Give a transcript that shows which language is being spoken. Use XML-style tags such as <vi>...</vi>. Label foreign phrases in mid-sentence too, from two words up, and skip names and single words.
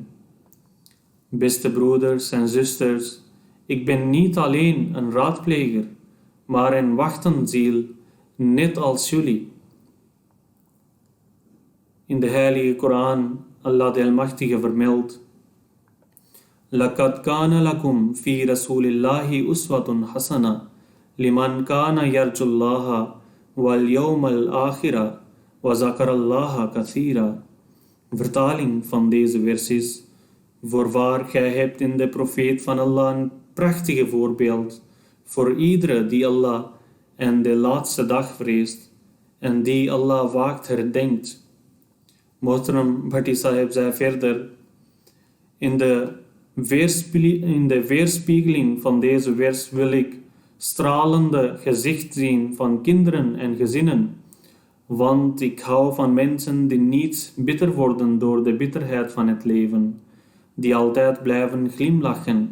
<nl>Beste broeders en zusters, ik ben niet alleen een raadpleger, maar een wachtenziel, net als jullie. In de Heilige Koran, Allah de Almachtige vermeldt,</nl> <ar>لَقَدْ كَانَ لَكُمْ فِي رَسُولِ اللَّهِ أُسْوَةٌ حَسَنَةٌ لِمَنْ كَانَ يَرْجُو اللَّهَ وَالْيَوْمَ الْآخِرَ وَذَكَرَ اللَّهَ كَثِيرًا.</ar> <nl>Vertaling van deze vers is, voorwaar gij hebt in de profeet van Allah een prachtige voorbeeld voor iedere die Allah en de laatste dag vreest en die Allah vaak herdenkt. Mohtaram Bhatti Sahib zei verder, in de weerspiegeling van deze vers wil ik stralende gezicht zien van kinderen en gezinnen, want ik hou van mensen die niet bitter worden door de bitterheid van het leven, die altijd blijven glimlachen.</nl>